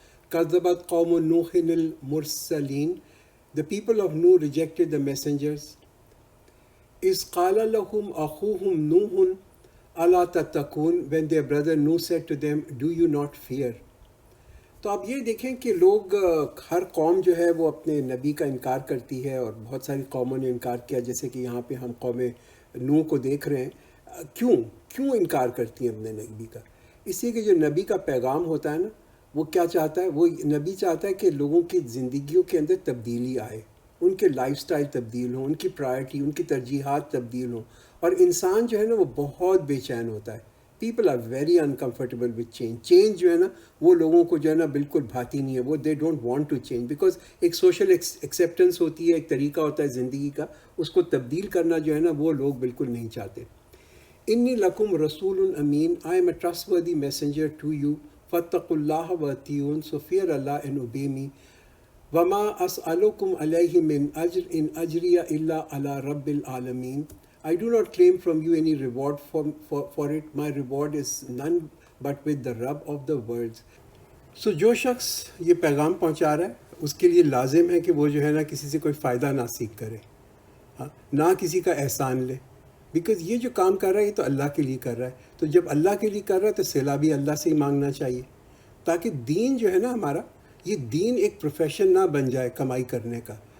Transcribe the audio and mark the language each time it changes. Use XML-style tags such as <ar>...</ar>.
<ar>كَذَّبَتْ قَوْمُ نُوحٍ الْمُرْسَلِينَ,</ar> <en>the people of Nuh rejected the messengers.</en> <ar>إِذْ قَالَ لَهُمْ أَخُوهُمْ نُوحٌ أَلَا تَتَّقُونَ,</ar> <en>when their brother Nuh said to them, do you not fear.</en> <ur>تو آپ یہ دیکھیں کہ لوگ، ہر قوم جو ہے وہ اپنے نبی کا انکار کرتی ہے، اور بہت ساری قوموں نے انکار کیا، جیسے کہ یہاں پہ ہم قوم نوح کو دیکھ رہے ہیں. کیوں انکار کرتی ہیں اپنے نبی کا؟ اس لیے کہ جو نبی کا پیغام ہوتا ہے نا، وہ کیا چاہتا ہے؟ وہ نبی چاہتا ہے کہ لوگوں کی زندگیوں کے اندر تبدیلی آئے، ان کے لائف سٹائل تبدیل ہوں، ان کی پرائرٹی، ان کی ترجیحات تبدیل ہوں. اور انسان جو ہے نا وہ بہت بے چین ہوتا ہے.</ur> <en>people are very uncomfortable with change</en> <ur>جو ہے نا وہ لوگوں کو جو ہے نا بالکل بھاتی نہیں ہے. وہ</ur> <en>they don't want to change,</en> <ur>because ایک سوشل ایکسیپٹنس ہوتی ہے، ایک طریقہ ہوتا ہے زندگی کا، اس کو تبدیل کرنا جو ہے نا وہ لوگ بالکل نہیں چاہتے.</ur> <ar>انی لکم رسول امین,</ar> <en>I am a trustworthy messenger to you.</en> <ar>فَاتَّقُوا اللَّهَ وَأَطِیعُونِ,</ar> <en>so fear Allah and obey me.</en> <ar>وَمَا أَسْأَلُكُمْ عَلَيْهِ مِنْ أَجْرٍ إِنْ أَجْرِيَ إِلَّا عَلَى رَبِّ الْعَالَمِينَ,</ar> <en>I do not claim from you any reward for it. My reward is none but with the Rabb of the worlds. So</en> <ur>جو شخص یہ پیغام پہنچا رہا ہے اس کے لیے لازم ہے کہ وہ جو ہے نا کسی سے کوئی فائدہ نہ سیکھ کرے، ہاں، نہ کسی کا احسان لے، بیکاز یہ جو کام کر رہا ہے یہ تو اللہ کے لیے کر رہا ہے. تو جب اللہ کے لیے کر رہا ہے تو صلہ بھی اللہ سے ہی مانگنا چاہیے، تاکہ دین جو ہے نا ہمارا، یہ دین ایک پروفیشن نہ بن جائے کمائی کرنے کا.</ur>